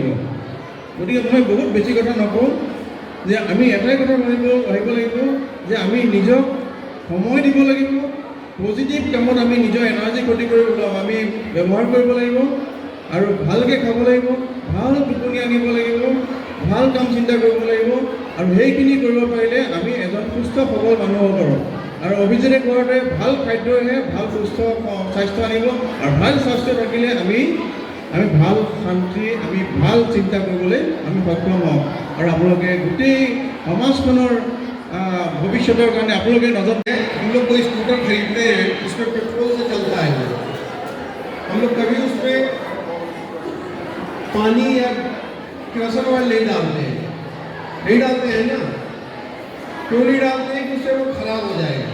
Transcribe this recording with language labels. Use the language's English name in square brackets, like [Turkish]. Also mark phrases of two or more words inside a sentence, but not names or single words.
[Assamese] গতিকে মই বহুত বেছি কথা নকওঁ, যে আমি এটাই কথা ভাবিব লাগিব যে আমি নিজক সময় দিব লাগিব, পজিটিভ কামত আমি নিজৰ এনাৰ্জি ক্ষতি কৰিব আমি ব্যৱহাৰ কৰিব লাগিব আৰু ভালকৈ খাব লাগিব, ভাল টোপনি আনিব লাগিব, ভাল কাম চিন্তা কৰিব লাগিব আৰু সেইখিনি কৰিব পাৰিলে আমি এজন সুস্থ সবল মানুহ হ'ব পাৰোঁ। আৰু অভিজিতে কোৱাতে ভাল খাদ্যইহে ভাল সুস্থ স্বাস্থ্য আনিব আৰু ভাল স্বাস্থ্য থাকিলে আমি ভাল শান্তি, আমি ভাল চিন্তা কৰিবলৈ আমি সক্ষম হওঁ। আৰু আপোনালোকে গোটেই সমাজখনৰ [Hindi] भविष्य कारण आप लोग नजर हम लोग कोई स्कूटर खरीदते हैं उसमें पेट्रोल से चलता है हम लोग कभी उसमें पानी या [English] kerosene oil [Hindi] नहीं डालते हैं ना। क्यों नहीं डालते हैं कि उससे वो खराब हो जाएगा।